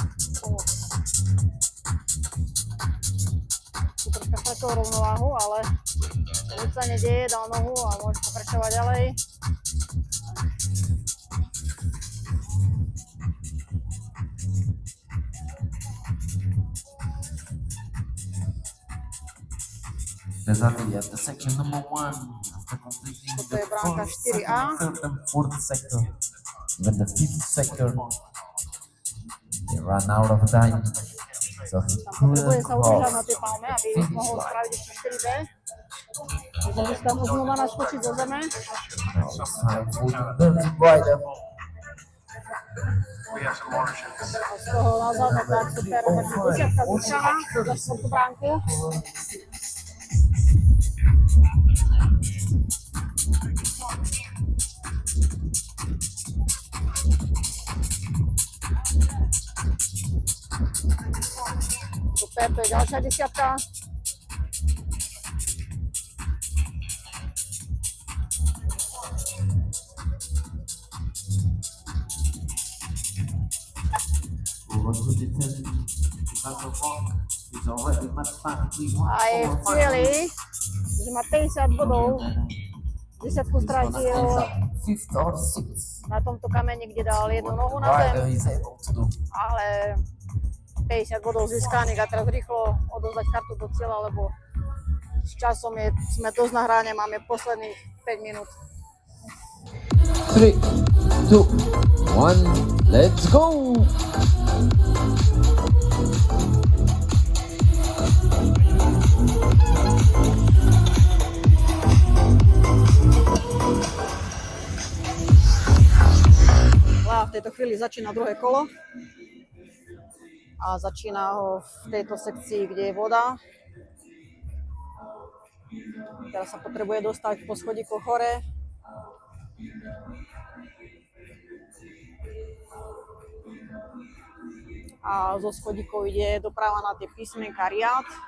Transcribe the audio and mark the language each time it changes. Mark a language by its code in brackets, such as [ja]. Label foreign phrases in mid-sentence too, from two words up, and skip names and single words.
[sk] Tu troška stratil rovnováhu, ale nič sa nedieje, dal nohu a môže pokračovať ďalej. [en] Desati at the section number 1 after completing [sk] Toto [en] the [sk] je bránka [en] first, [sk] 4A. [en] second, third and fourth sector. Even the fifth sector, they ran out of time, so he [sk] Tam potrebuje [en] couldn't [sk] sa udržať na [en] cross. [sk] tej palme, aby mohol spraviť ešte 4B. Môžem si tam znova naskočiť zo zeme. [en] Now it's time for the Belgian rider. [sk] A z toho nazad, no tak super, takže 10 získaná za štvrtú bránku. Super, to je ďalšia 10. [en] Over to the 10, Alexander Walk is already mathematically [sk] A je v cieli, že má 50 bodov. 10 strátil [en] fifth or sixth. [sk] na tomto kameni, kde dal jednu nohu na [en] Rider [sk] zem, [en] is able to do. [sk] ale 50 bodov získaných a teraz rýchlo odozdať kartu do cieľa, lebo s časom sme dosť na hráne, máme posledných 5 minút. [en] 3, 2, 1, let's go! [sk] Lea v tejto chvíli začína druhé kolo a začína ho v tejto sekcii, kde je voda. Teraz sa potrebuje dostať po schodíkoch hore. A zo schodíkov ide doprava na tie písmenka riad.